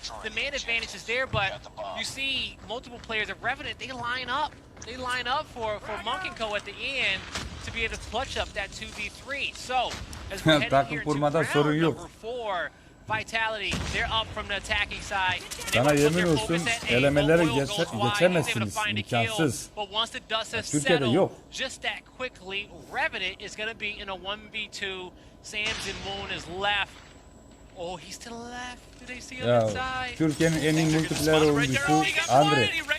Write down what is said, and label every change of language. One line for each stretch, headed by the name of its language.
English: The man advantage is there, but you see multiple players of Revenant, they line up. They line up for Monk & Co. at the end to be able to clutch up that 2v3. So, as we're heading here to round number 4, Vitality, they're up from the attacking side.
Turkish: Sana yemin olsun elemeleri geçemezsiniz, imkansız. Türkiye'de yok.
English: Just that quickly, Revenant is going to be in a 1v2. Sams and Moon is left. Oh, he's to the left. Do they see on the side?
Turkish: Türkiye'nin en iyi multiplayer oyuncusu Andre.